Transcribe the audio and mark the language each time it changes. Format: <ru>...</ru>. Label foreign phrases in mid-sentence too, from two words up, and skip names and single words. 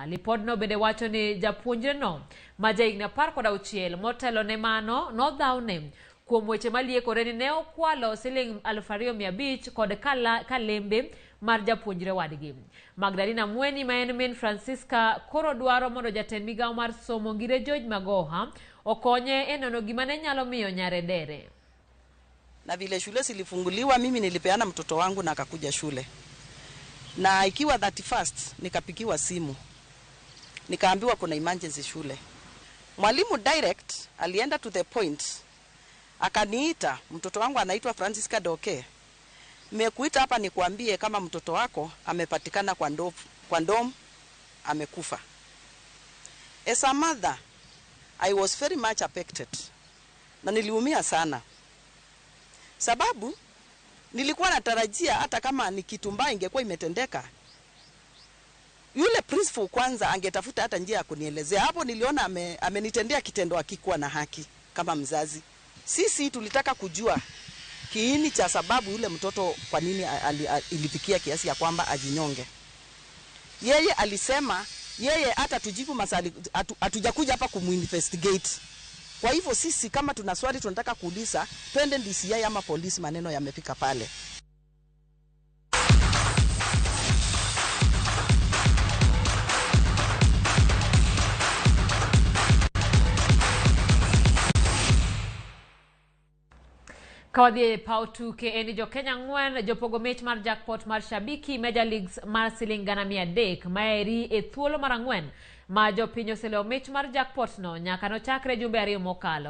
<luo>Lipot no bende wacho ni japuonjre no ma jahigni 16 motelo ne mano nodhawne kuom weche maliekore ni ne okwalo siling 2,500 kod kalembe mar japuonjre wadgi. Magdalena Mweni ma en min Francisca koro dwaro mondo jatend migao mar somo Ngire George Magoha okonye e nono gima ne nyalo miyo nyare dere.</luo> <sw>Na vile shule zilifunguliwa, mimi nilipeana mtoto wangu na akakuja shule. Na ikiwa 31st nikapigiwa simu. Nikaambiwa kuna emergency shule. Mwalimu direct alienda</sw> <en>to the point.</en> <sw>Akaniita, mtoto wangu anaitwa Francisca Doke. Nimekuita hapa nikuambie kama mtoto wako amepatikana kwa ndom amekufa.</sw> <en>As a mother, I was very much affected.</en> <sw>Na niliumia sana. Sababu nilikuwa natarajia hata kama ni kitu mbaya ingekuwa imetendeka, yule principal kwanza angetafuta hata njia ya kunielezea. Hapo niliona amenitendea kitendo akikuwa na haki kama mzazi. Sisi tulitaka kujua kiini cha sababu yule mtoto kwa nini ilifikia kiasi ya kwamba ajinyonge. Yeye alisema yeye hata tujibu maswali, hatujakuja hapa kuminvestigate. Kwa hivyo sisi kama tuna swali tunataka kuuliza, twende DCI ama polisi, maneno yamefika pale.</sw> <luo>Kawadhi pautu ke eni jo Kenya ngwen jopogo mich mar jackpot mar shabiki Major Leagues mar siling gana 300 maeri e thuolo mar ang'wen ma jo piny oseleo mich mar jackpot no nyaka no chakre jumbe 2 mokalo.</luo>